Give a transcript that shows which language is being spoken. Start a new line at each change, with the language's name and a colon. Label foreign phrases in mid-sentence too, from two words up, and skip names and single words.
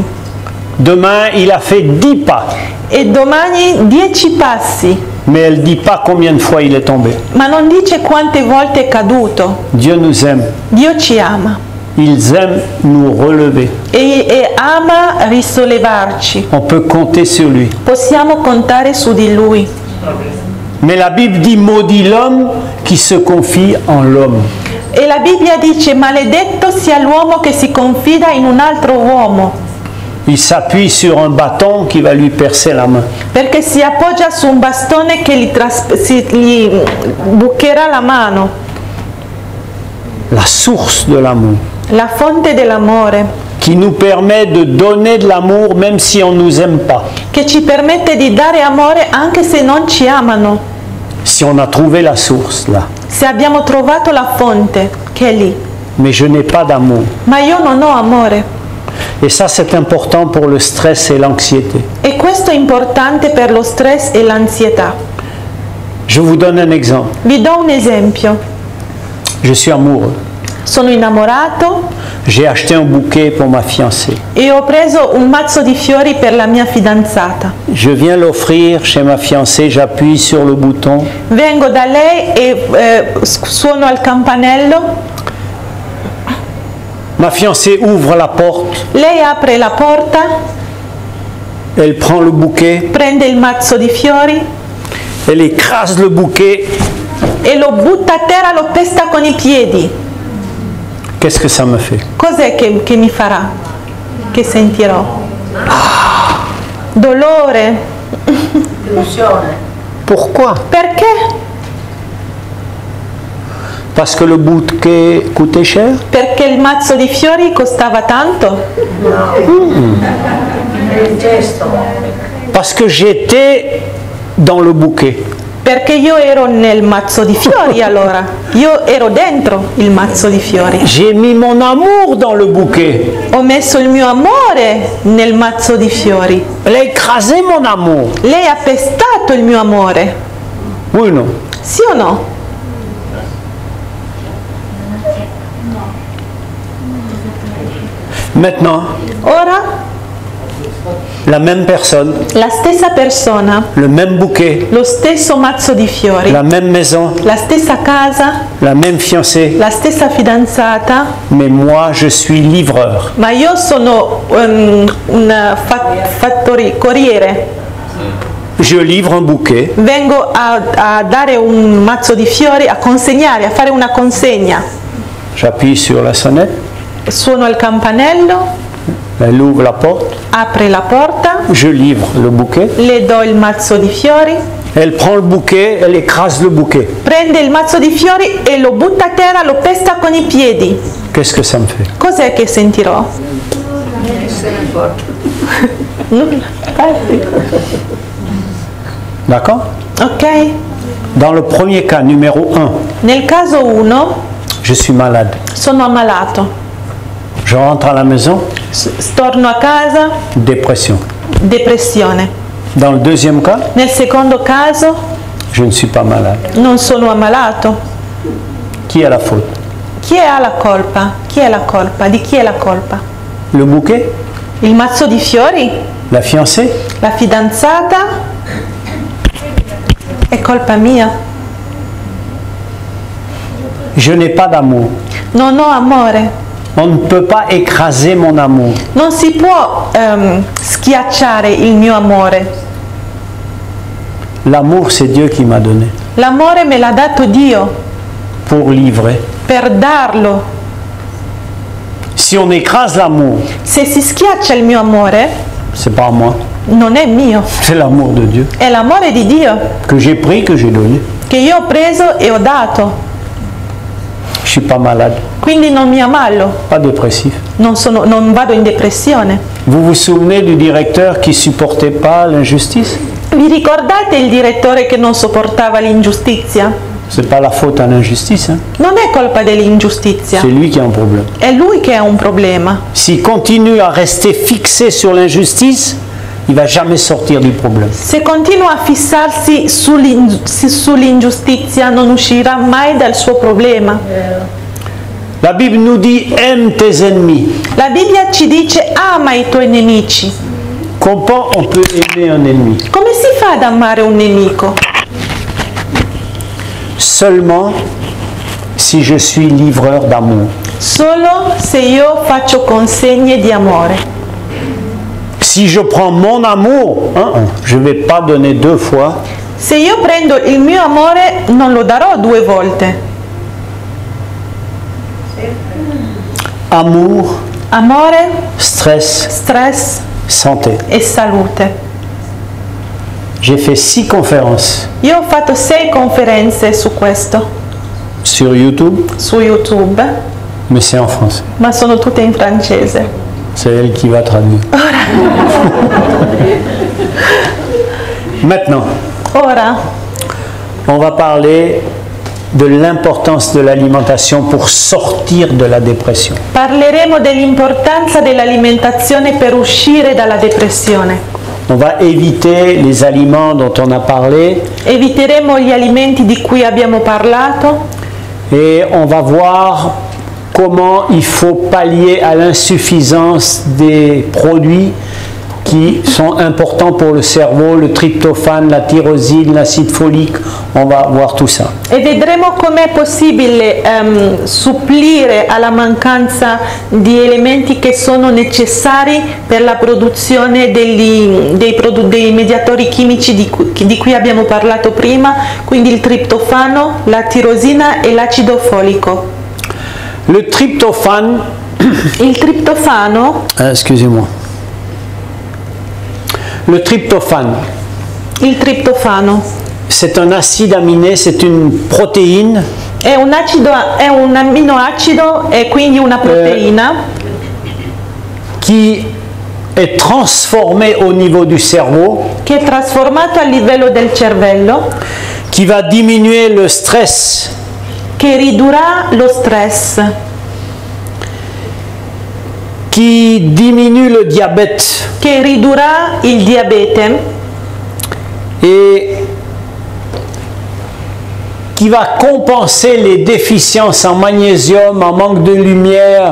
French: Demain, il a fait 10 pas.
Italian: e domani 10 passi,
French: Mais elle ne dit pas combien de fois il est tombé.
Italian: ma non dice quante volte è caduto.
French: Dieu nous aime.
Italian: Dio ci ama
French: Ils aiment nous relever.
Italian: e ama risollevarci.
French: On peut compter sur lui.
Italian: Possiamo contare su di Lui.
French: Mais la Bible dit maudit l'homme qui se confie en l'homme.
Italian: E la Bibbia dice maledetto sia l'uomo che si confida in un altro uomo,
French: Il s'appuie sur un bâton qui va lui percer la main.
Italian: perché si appoggia su un bastone che gli bucherà la mano.
French: La source de l'amour.
Italian: La fonte dell'amore,
French: Qui nous permet de donner de l'amour même si on ne nous aime pas.
Italian: che ci permette di dare amore anche se non ci amano,
French: Si on a trouvé la source là.
Italian: se abbiamo trovato la fonte che è lì.
French: Mais je n'ai pas d'amour.
Italian: Ma io non ho amore.
French: Et ça, c'est important pour le stress et l'anxiété.
Italian: E questo è importante per lo stress e l'ansietà.
French: Je vous donne un exemple.
Italian: Vi do un esempio.
French: Je suis amoureux.
Italian: Sono innamorato
French: J'ai acheté un bouquet pour ma fiancée.
Italian: e ho preso un mazzo di fiori per la mia fidanzata.
French: Je viens l'offrir chez ma fiancée, j'appuie sur le bouton.
Italian: Vengo da lei e suono al campanello.
French: Ma fiancée ouvre la porte,
Italian: Lei apre la porta,
French: elle prend le bouquet,
Italian: prende il mazzo di fiori
French: elle écrase le bouquet.
Italian: e lo butta a terra, lo pesta con i piedi.
French: Qu'est-ce que ça me fait?
Italian: Cos'è che mi farà? Che sentirò? Dolore. Delusione.
French: Pourquoi?
Italian: Perché?
French: Parce que le bouquet coûtait cher?
Italian: Perché il mazzo di fiori costava tanto? È il gesto.
French: Parce que j'étais dans le bouquet.
Italian: Perché io ero nel mazzo di fiori allora. Io ero dentro il mazzo di fiori.
French: J'ai mis mon amour dans le bouquet.
Italian: Ho messo il mio amore nel mazzo di fiori.
French: Elle a écrasé mon amour.
Italian: Lei ha pestato il mio amore.
French: Oui ou non?
Italian: Sì o no?
French: Maintenant,
Italian: Ora
French: la même personne,
Italian: la stessa persona,
French: le même bouquet,
Italian: lo stesso mazzo di fiori,
French: la même maison,
Italian: la stessa casa,
French: la même fiancée,
Italian: la stessa fidanzata,
French: mais moi je suis livreur.
Italian: ma io sono un corriere.
French: Je livre un bouquet,
Italian: Vengo a dare un mazzo di fiori, a consegnare, a fare una consegna.
French: J'appuie sur la sonnette,
Italian: suono il campanello,
French: elle ouvre la porte,
Italian: apre la porta,
French: je livre le bouquet,
Italian: le do il mazzo di fiori,
French: elle prend le bouquet, elle écrase le bouquet.
Italian: prende il mazzo di fiori e lo butta a terra, lo pesta con i piedi.
French: Qu'est-ce que ça me fait?
Italian: Cos'è che sentirò? Essere forte. Nulla.
French: D'accord?
Italian: Ok?
French: Dans le premier cas, numéro 1,
Italian: Nel caso 1
French: je suis malade.
Italian: sono ammalato,
French: Je rentre à la maison,
Italian: torno a casa,
French: dépression.
Italian: depressione.
French: Dans le deuxième cas,
Italian: Nel secondo caso
French: je ne suis pas malade.
Italian: non sono ammalato.
French: Qui a la faute?
Italian: Chi ha la colpa? Chi è la colpa? Di chi è la colpa?
French: Le bouquet?
Italian: Il mazzo di fiori?
French: La fiancée?
Italian: La fidanzata? È colpa mia.
French: Je n'ai pas d'amour.
Italian: Non ho amore.
French: On ne peut pas écraser mon amour.
Italian: Non si può schiacciare il mio amore.
French: L'amour, c'est Dieu qui m'a donné
Italian: L'amore me l'ha dato Dio
French: pour livrer.
Italian: per darlo.
French: Si on écrase l'amour,
Italian: Se si schiaccia il mio amore,
French: c'est pas moi,
Italian: non è mio,
French: c'est l'amour de Dieu
Italian: è l'amore di Dio
French: que j'ai pris, que j'ai donné.
Italian: che io ho preso e ho dato.
French: Je suis pas malade,
Italian: Quindi non mi ammalo,
French: pas dépressif.
Italian: non vado in depressione.
French: Vous vous souvenez du directeur qui supportait pas l'injustice?
Italian: Vi ricordate il direttore che non sopportava l'ingiustizia?
French: C'est pas la faute à l'injustice, hein?
Italian: Non è colpa dell'ingiustizia,
French: C'est lui qui a un problème.
Italian: è lui che ha un problema.
French: S'il continue à rester fixé sur l'injustice, il va jamais sortir du problème.
Italian: Se continua a fissarsi sull'ingiustizia non uscirà mai dal suo problema.
French: La Bible nous dit aime tes ennemis.
Italian: La Bibbia ci dice ama i tuoi nemici.
French: Comment on peut aimer un ennemi?
Italian: Come si fa ad amare un nemico?
French: Seulement si je suis livreur d'amour.
Italian: Solo se io faccio consegne di amore.
French: Si je prends mon amour, je ne vais pas donner 2 fois.
Italian: Se io prendo il mio amore non lo darò 2 volte.
French: Amour,
Italian: Amore, stress, stress
French: santé.
Italian: e salute.
French: J'ai fait 6 conférences
Italian: Io ho fatto 6 conferenze su questo,
French: sur YouTube,
Italian: su YouTube,
French: mais c'est en français.
Italian: ma sono tutte in francese.
French: C'est elle qui va traduire. Maintenant,
Italian: Ora
French: on va parler de l'importance de l'alimentation pour sortir de la dépression.
Italian: parleremo dell'importanza dell'alimentazione per uscire dalla depressione.
French: On va éviter les aliments dont on a parlé
Italian: Eviteremo gli alimenti di cui abbiamo parlato
French: et on va voir comment il faut pallier à l'insuffisance des produits qui sont importants pour le cerveau, le tryptophane, la tyrosine, l'acide folique. On va voir tout ça.
Italian: e vedremo com'è possibile supplire alla mancanza di elementi che sono necessari per la produzione dei mediatori chimici di cui abbiamo parlato prima, quindi il triptofano, la tirosina e l'acido folico.
French: Le tryptophane,
Italian: Il triptofano,
French: excusez-moi. Le tryptophane,
Italian: il triptofano
French: c'est un acide aminé, c'est une protéine
Italian: è un amminoacido e quindi una proteina
French: qui est transformé au niveau du cerveau,
Italian: che è trasformato a livello del cervello,
French: qui va diminuer le stress,
Italian: che ridurrà lo stress,
French: qui diminue le diabète
Italian: che ridurrà il diabete
French: et qui va compenser les déficiences en magnésium, en manque de lumière,